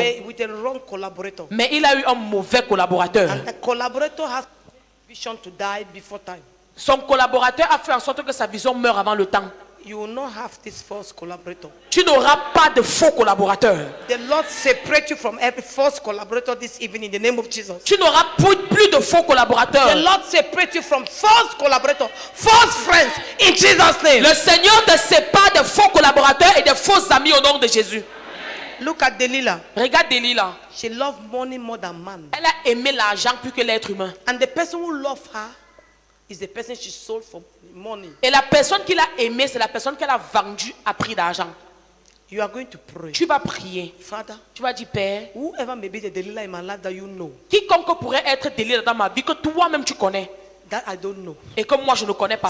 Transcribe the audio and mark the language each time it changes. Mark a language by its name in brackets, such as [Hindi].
[English] but with a wrong collaborator. [French] mais il a eu un mauvais collaborateur. [English] And the collaborator has vision to die before time. [French] Son collaborateur a fait en sorte que sa vision meure avant le temps. [English] You will not have this false collaborator. [French] Tu n'auras pas de faux collaborateurs. [English] The Lord separate you from every false collaborator this evening in the name of Jesus. [French] Tu n'auras plus de faux collaborateurs. [English] The Lord separate you from false collaborator, false friends in Jesus' name. [French] Le Seigneur te sépare des faux collaborateurs et des faux amis au nom de Jésus. [English] Look at Delilah. [French] Regarde Delilah. [English] She loved money more than man. [French] Elle a aimé l'argent plus que l'être humain. [English] And the person who loved her is the person she sold for money. [French] Et la personne qu'il a aimée, c'est la personne qu'elle a vendue à prix d'argent. [English] You are going to pray. [French] Tu vas prier. [English] Father, [French] Tu vas dire, Père, [English] whoever may be the Delilah in my life that you know, [French] quiconque pourrait être Delilah dans ma vie, que toi-même tu connais, [English] that I don't know, [French] et que moi je ne connais pas.